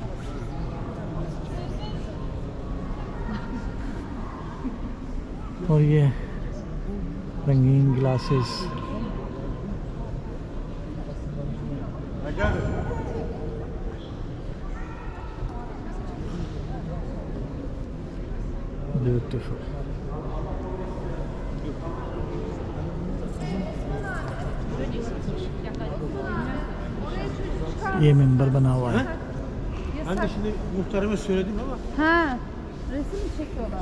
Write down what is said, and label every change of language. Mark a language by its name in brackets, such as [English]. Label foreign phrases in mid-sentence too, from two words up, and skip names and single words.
[Hindi] और ये रंगीन ग्लासेस, ब्यूटीफुल। ये मेंबर बना हुआ है। [Turkish] Ben de şimdi muhtarıma söyledim ama Ha, resim çekiyorlar.